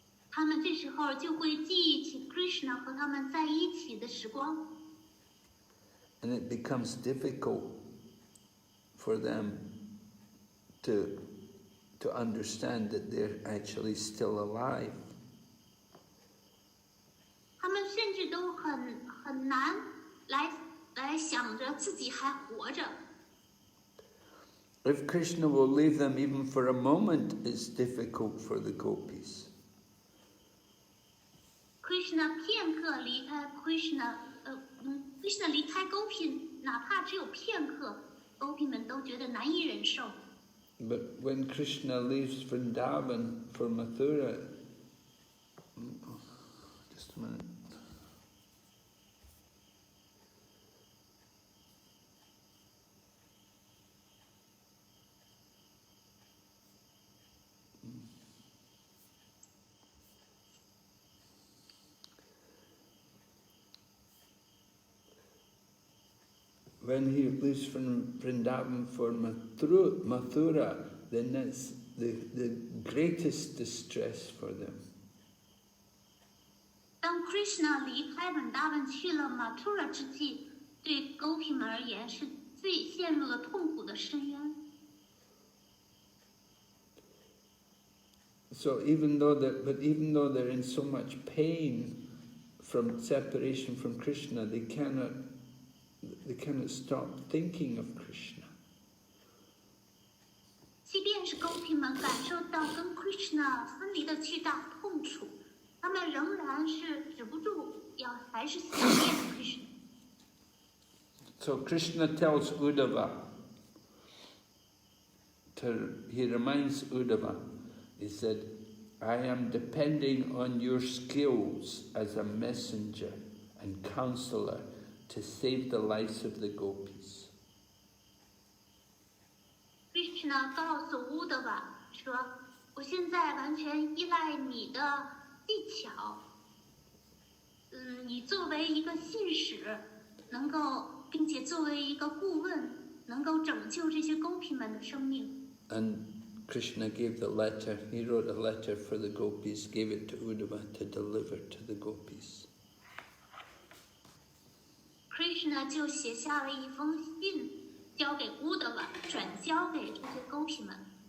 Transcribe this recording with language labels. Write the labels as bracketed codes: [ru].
[zh] 他们这时候就会记忆起 Krishna 和他们在一起的时光。 [en] And it becomes difficult for them to understand that they're actually still alive. [zh] 他们甚至都很难来想着自己还活着。 [en] If Krishna will leave them even for a moment, it's difficult for the Gopis. [zh] Krishna 片刻离开 Krishna 离开 Gopi， 哪怕只有片刻 ，Gopi 们都觉得难以忍受。 [en] But when Krishna leaves Vrindavan for Mathura, just a minute. When he leaves from Vrindavan for Mathura, then that's the greatest distress for them. [zh] 当 Krishna 离开 Vrindavan 去了 Mathura 之际，对 Gopi 们而言是最陷入了痛苦的深渊。 [en] So even though they're in so much pain from separation from Krishna, they cannot stop thinking of Krishna. [zh] 即便是 Gopi 们感受到跟 Krishna 分离的巨大痛楚，他们仍然是止不住还是想念 Krishna。 [en] So Krishna tells Uddhava, he reminds Uddhava, he said, I am depending on your skills as a messenger and counselor to save the lives of the Gopis. [zh] Krishna 告诉 Uddhava 说：“我现在完全依赖你的技巧，你作为一个信使，并且作为一个顾问，能够拯救这些Gopi们的生命。” [en] And Krishna gave the letter, he wrote a letter for the Gopis, gave it to Uddhava to deliver to the Gopis. [zh] Krishna 就写下了一封信，交给 Uddhava， 转交给这些Gopi们。